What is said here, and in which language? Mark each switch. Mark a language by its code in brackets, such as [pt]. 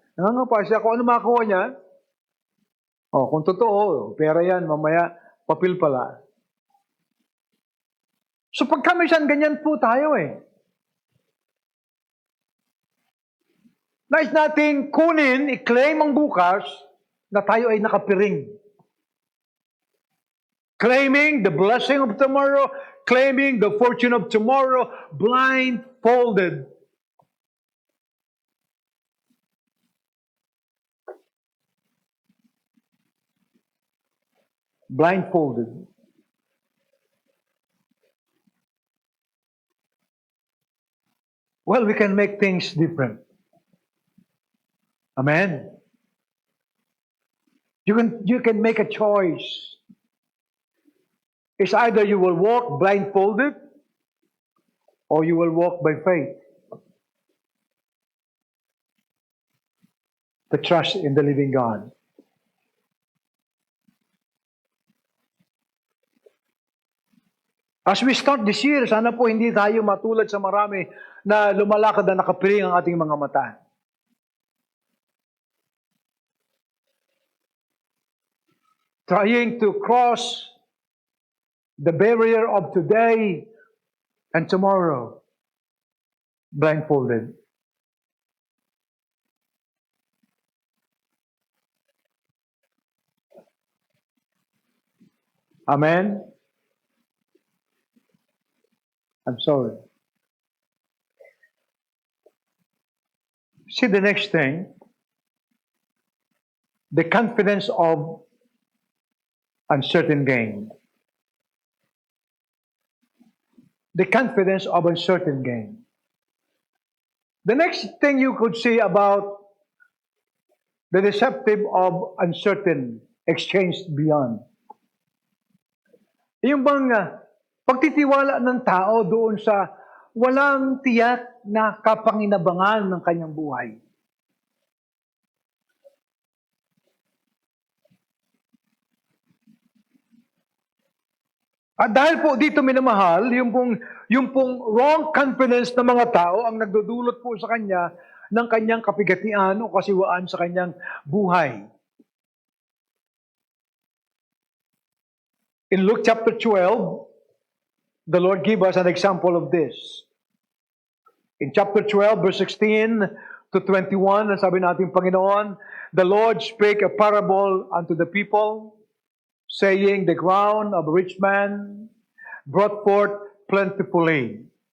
[tl] Nangangapa siya kung ano makakuha niya. Kung totoo, pera yan, mamaya, papel pala. So pagka minsan ganyan po tayo Nais nating kunin, i-claim ang bukas na tayo ay nakapiring. [en] Claiming the blessing of tomorrow, claiming the fortune of tomorrow, blindfolded. Blindfolded. Well, we can make things different. Amen. You can make a choice. It's either you will walk blindfolded or you will walk by faith. The trust in the living God. As we start this year, [tl] sana po hindi tayo matulad sa marami na lumalakad na nakapiring ang ating mga mata. [en] Trying to cross the barrier of today and tomorrow, blindfolded. Amen? I'm sorry. See the next thing. The confidence of uncertain gain. The confidence of uncertain gain. The next thing you could see about the deceptive of uncertain exchange beyond. [tl] Yung bang pagtitiwala ng tao doon sa walang tiyak na kapanginabangan ng kanyang buhay. At dahil po dito minamahal, yung pong wrong confidence ng mga tao ang nagdudulot po sa kanya ng kanyang kapigatian o kasiwaan sa kanyang buhay. [en] In Luke chapter 12, the Lord gave us an example of this. In chapter 12, verse 16 to 21, [tl] sabi natin, [en] Panginoon, the Lord spake a parable unto the people, saying, the ground of a rich man brought forth plentifully.